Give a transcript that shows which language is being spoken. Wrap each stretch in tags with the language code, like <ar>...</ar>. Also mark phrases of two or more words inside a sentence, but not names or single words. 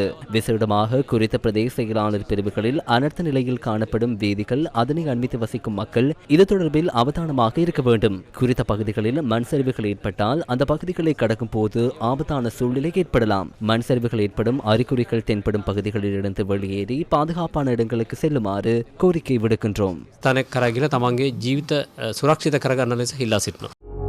<ta>விசேடமாக குறித்த பிரதேச செயலாளர் பிரிவுகளில் அனர்த்த நிலையில் காணப்படும் வீதிகள், அதனை அண்மித்து வசிக்கும் மக்கள் இது தொடர்பில் அவதானமாக இருக்க வேண்டும். குறித்த பகுதிகளில் மண் சரிவுகள் ஏற்பட்டால் அந்த பகுதிகளை கடக்கும் போது ஆபத்தான சூழ்நிலை ஏற்படலாம். மண் சரிவுகள் ஏற்படும் அறிகுறிகள் தென்படும் பகுதிகளில் இருந்து வெளியேறி பாதுகாப்பான இடங்களுக்கு செல்லுமாறு கோரிக்கை விடுக்கின்றோம்.</ta> <si>තැනක් කරගෙන තමන්ගේ ජීවිත සුරක්ෂිත කරගන්න ලෙස ඉල්ලා සිටිනවා.</si>